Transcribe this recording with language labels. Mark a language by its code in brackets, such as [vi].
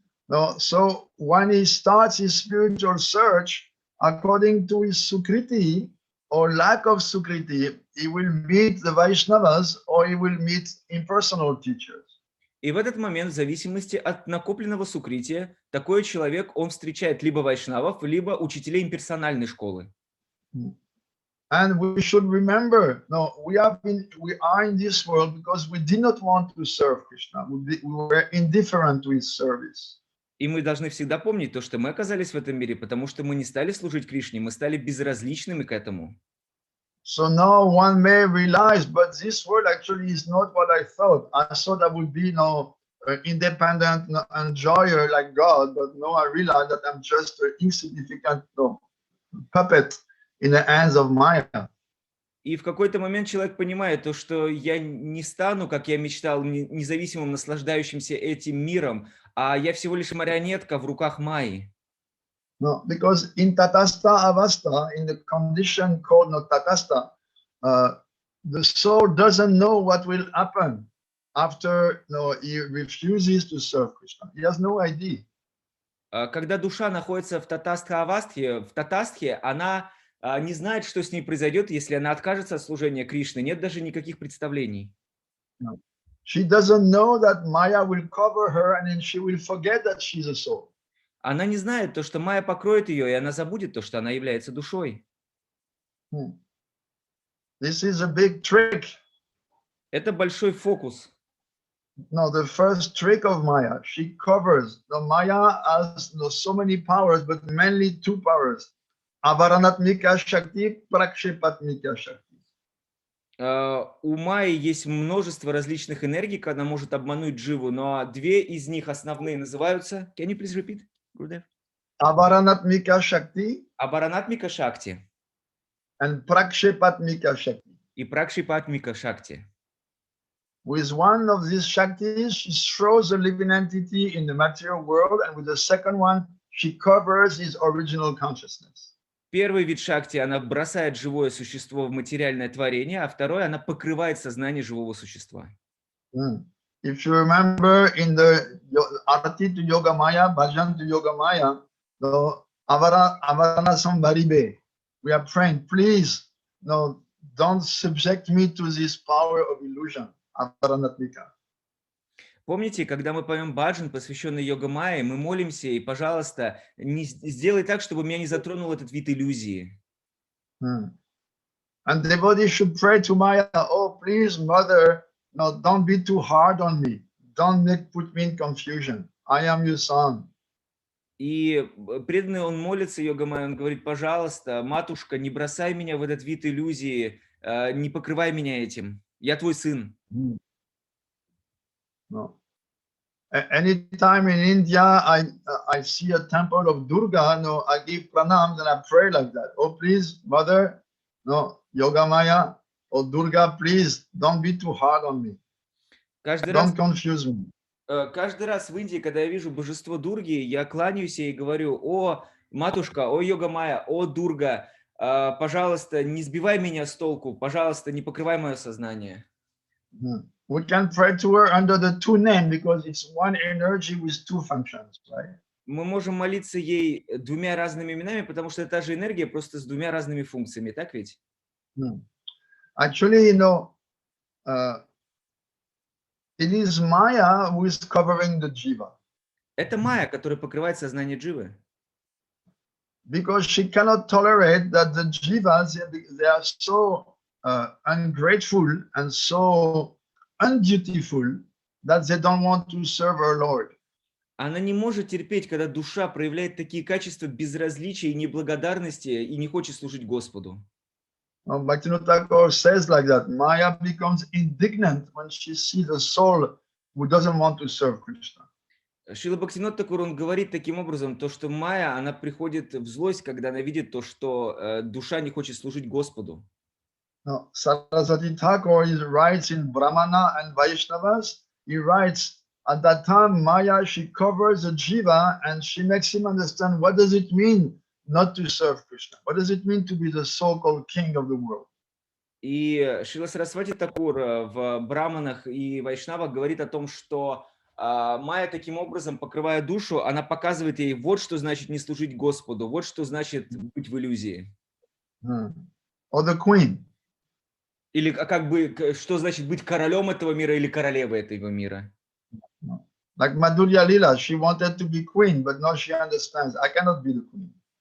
[en] No, so when he starts his spiritual search, according to his sukriti or lack of sukriti, he will meet the Vaishnavas or he will meet impersonal teachers. [ru] И в этот момент, в зависимости от накопленного сукрития, такой человек, он встречает либо вайшнавов, либо учителей имперсональной школы. [en] And we should remember, no, we are in this world because we did not want to serve Krishna. We were indifferent to his service. [ru] И мы должны всегда помнить то, что мы оказались в этом мире, потому что мы не стали служить Кришне, мы стали безразличными к этому. [en] So now one may realize, but this world actually is not what I thought. I thought I would be independent enjoyer like God, but no, I realize that I'm just an insignificant puppet in the hands of Maya. [ru] И в какой-то момент человек понимает то, что я не стану, как я мечтал, независимым, наслаждающимся этим миром, а я всего лишь марионетка в руках Майи. [en] No, because in Tatastha Avastha, in the condition called Tatastha, the soul doesn't know what will happen after he refuses to serve Krishna. He has no idea. [ru] Когда душа находится в Татастхе, она не знает, что с ней произойдет, если она откажется от служения Кришны. Нет даже никаких представлений. [en] No. She doesn't know that Maya will cover her and then she will forget that she's a soul. [ru] Она не знает то, что Майя покроет ее, и она забудет то, что она является душой. [en] This is a big trick. [ru] Это большой фокус. [en] No, the first trick of Maya, she covers. The Maya has so many powers, but mainly two powers. Avaranatmika Shakti, Prakshepatmika Shakti. [ru] У Майи есть множество различных энергий, когда она может обмануть Дживу, но две из них основные называются... [en] Can you please repeat, Gurudev? Avaranatmika Shakti. [ru] Абаранатмика Шакти. [en] And Prakshepatmika Shakti. [ru] И Пракшипатмика Шакти. [en] With one of these Shaktis, she throws a living entity in the material world, and with the second one, she covers his original consciousness. [ru] Первый вид Шакти, она бросает живое существо в материальное творение, а второй, она покрывает сознание живого существа. [en] If you remember in the Arati to Yoga Maya, Bhajan to Yoga Maya, the Avarana Sambharibe, we are praying, please, don't subject me to this power of illusion, Avaranatmika. [ru] Помните, когда мы поем баджан, посвященный йога майе, мы молимся, и, пожалуйста, не сделай так, чтобы меня не затронул этот вид иллюзии. [en] And devotee should pray to Maya, oh, please, mother, don't be too hard on me. Don't put me in confusion. I am your son. [ru] И преданный, он молится йога майе, он говорит, пожалуйста, матушка, не бросай меня в этот вид иллюзии, не покрывай меня этим. Я твой сын. [en] No. Anytime in India I see a temple of Durga, I give pranams and I pray like that. Oh, please, mother, Yoga Maya, oh, Durga, please, don't be too hard on me. Don't confuse me. [ru] Каждый раз в Индии, когда я вижу божество Дурги, я кланяюсь ей и говорю, о, матушка, о, йога майя, о, Дурга, пожалуйста, не сбивай меня с толку, пожалуйста, не покрывай мое сознание. [en] We can pray to her under the two names because it's one energy with two functions, right? [ru] Мы можем молиться ей двумя разными именами, потому что это та же энергия, просто с двумя разными функциями, так ведь? [en] Actually, it is Maya who is covering the jiva. [ru] Это Майя, которая покрывает сознание Дживы. [en] Because she cannot tolerate that the jivas, they are so ungrateful and so undutiful that they don't want to serve her Lord. [ru] Она не может терпеть, когда душа проявляет такие качества безразличия и неблагодарности и не хочет служить Господу. [en] Bhaktivinoda Thakur says like that, Maya becomes indignant when she sees a soul who doesn't want to serve Krishna. [ru] Шрила Бхактивинода Тхакур, он говорит таким образом, то, что Майя, она приходит в злость, когда она видит то, что душа не хочет служить Господу. [en] No, Saraswati Thakur writes in Brahmana and Vaishnavas, he writes, at that time, Maya, she covers the jiva and she makes him understand what does it mean not to serve Krishna? What does it mean to be the so-called king of the world? [ru] И Шрила Сарасвати Такур в Браманах и Вайшнавах говорит о том, что Майя таким образом, покрывая душу, она показывает ей, вот что значит не служить Господу, вот что значит быть в иллюзии. [en] Or the queen. [ru] Или как бы, что значит быть королем этого мира или королевой этого мира. [en] Like Madhurya Lila, she wanted to be queen, but now she understands, I cannot be the queen.